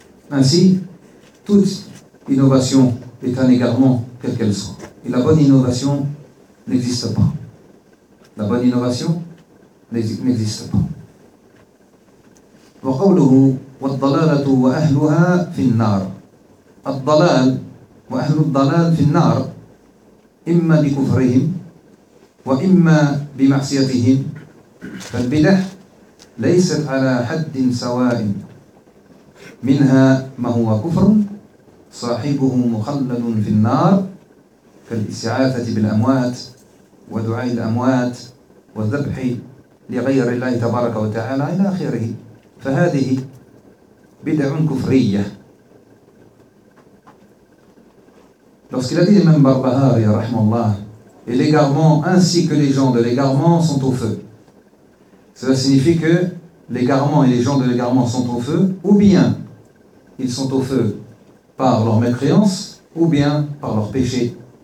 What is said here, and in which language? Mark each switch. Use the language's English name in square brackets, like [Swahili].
[French] Ainsi, toute innovation est un égarement, quelle qu'elle soit. Et la bonne innovation n'existe pas. La bonne innovation n'existe pas. [Arabic] وقوله والضلالة وأهلها في النار الضلال وأهل الضلال في النار إما بكفرهم وإما بمعصيتهم فالبدع ليست على حد سواء منها ما هو كفر صاحبه مخلد في النار كالإسعافة بالأموات ودعاء الأموات والذبح لغير الله تبارك وتعالى إلى آخره فهذه بدع كفرية. [French] Lorsqu'il a dit l'imam Barbahari, rahmallah, et l'égarement ainsi que les gens de l'égarement sont au feu. Cela signifie que l'égarement et les gens de l'égarement sont au feu, ou bien ils sont au feu par leur mécréance, ou bien par leur péché.